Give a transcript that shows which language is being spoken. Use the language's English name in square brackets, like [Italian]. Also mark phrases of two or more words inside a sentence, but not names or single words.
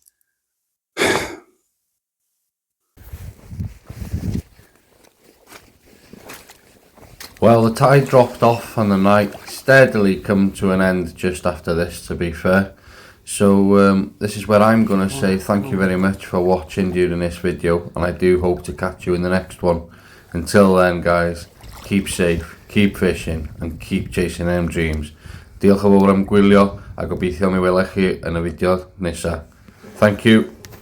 [English] Well, the tide dropped off and the night steadily come to an end just after this, to be fair. So this is where I'm going to say thank you very much for watching during this video, and I do hope to catch you in the next one. Until then, guys, keep safe, keep fishing and keep chasing them dreams. [Welsh] Diolch yn fawr am gwylio a gobeithio mi welech chi yn y fideo nesaf. [English] Thank you.